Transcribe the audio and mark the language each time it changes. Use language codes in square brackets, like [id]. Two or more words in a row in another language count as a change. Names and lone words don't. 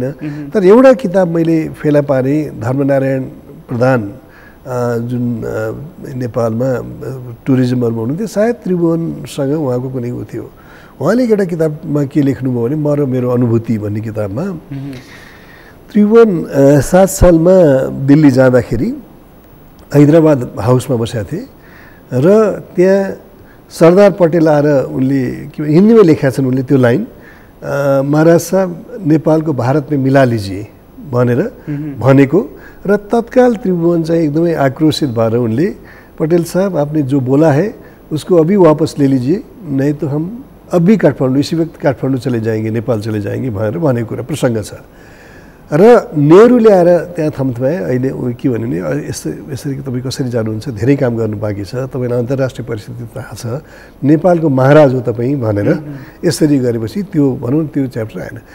[ne] तर एउटा किताब मैले फेला पारेँ, धर्मनारायण प्रधान जुन नेपालमा टुरिज्महरूमा हुनुहुन्थ्यो, सायद त्रिभुवनसँग उहाँको कुनै उ थियो, उहाँले एउटा किताबमा के लेख्नुभयो भने म र मेरो अनुभूति भन्ने किताबमा त्रिभुवन 7 सालमा दिल्ली जाँदाखेरि हैदराबाद हाउसमा बसेका थिए र त्यहाँ सरदार पटेल आएर उनले हिन्दीमा लेखेका छन् उनले त्यो लाइन, [hi] महाराज साहब नेपाल को भारत में मिला लीजिए [ne] भनेर भनेको र तत्काल त्रिभुवन चाहिँ एकदमै आक्रोशित भएर उनले [hi] पटेल साहब आपने जो बोला है उसको अभी वापस ले लीजिए, नहीं तो हम अभी काठमाडौँ इसी वक्त काठमाडौँ चले जाएंगे, नेपाल चले जाएंगे [ne] भनेर भनेको कुरा प्रसङ्ग छ। र नेहरूले आएर त्यहाँ थम्थमाए। अहिले के भन्यो भने यसरी तपाईँ कसरी जानुहुन्छ, धेरै काम गर्नु बाँकी छ, तपाईँलाई अन्तर्राष्ट्रिय परिस्थिति थाहा छ, नेपालको महाराज हो तपाईँ भनेर यसरी गरेपछि त्यो भनौँ त्यो च्याप्टर आएन।